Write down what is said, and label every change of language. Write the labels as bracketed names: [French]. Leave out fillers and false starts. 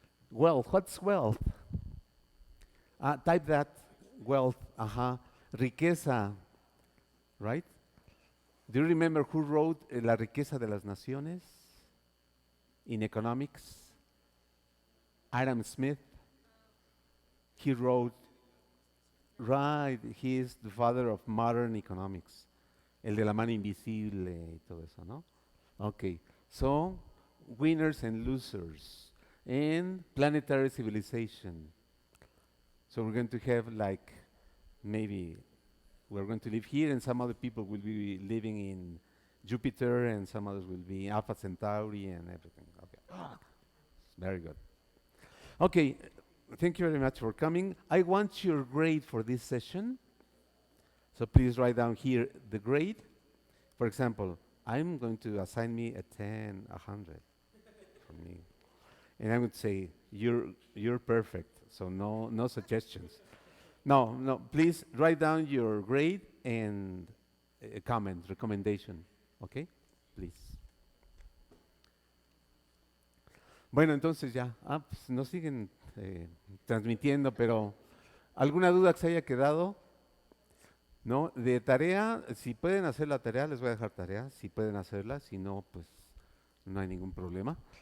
[English] Wealth, what's wealth? Type that, wealth, riqueza, right? Do you remember who wrote La riqueza de las naciones in economics? Adam Smith. He wrote Right, he is the father of modern economics. [Spanish] El de la mano invisible y todo eso, ¿no? [English] Okay, so winners and losers and planetary civilization. So we're going to have like maybe we're going to live here and some other people will be living in Jupiter and some others will be Alpha Centauri and everything. Okay. Very good. Okay, thank you very much for coming. I want your grade for this session. So please write down here the grade. For example, I'm going to assign me a 10, 100 for me. And I'm going to say, you're perfect, so no suggestions. No, please write down your grade and a comment, recommendation, okay? Please. [Spanish] Bueno, entonces ya, pues nos siguen transmitiendo, pero ¿alguna duda que se haya quedado? ¿No? De tarea, si pueden hacer la tarea, les voy a dejar tarea, si pueden hacerla, si no, pues no hay ningún problema.